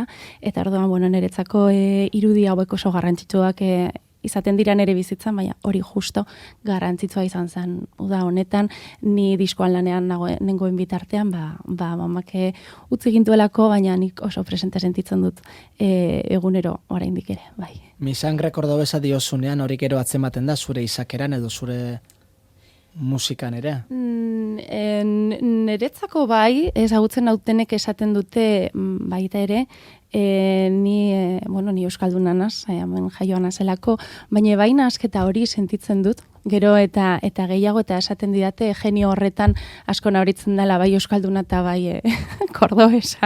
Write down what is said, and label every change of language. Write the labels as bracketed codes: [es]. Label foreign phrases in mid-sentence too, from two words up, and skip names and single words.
[eu] Eta orduan, bueno, niretzako irudi hauek oso garrantzitsuak izaten dira nire bizitzan, baina hori justo garrantzitsua izan zen uda honetan, ni diskoan lanean nengoen bitartean, mamak utzi gintuelako, baina nik oso presente sentitzen dut egunero oraindik ere, bai. [es] Mi sangre cordobesa [eu] diozunean hori gero atzematen da zure izakeran edo zure musikan ere? Niretzako bai, ezagutzen nautenek esaten dute baita ere, ni euskalduna naz, hemen jaioa nazelako, baina baina asketa hori sentitzen dut, gero eta gehiago eta esaten didate genio horretan asko nauritzen dela bai euskalduna eta bai kordobesa.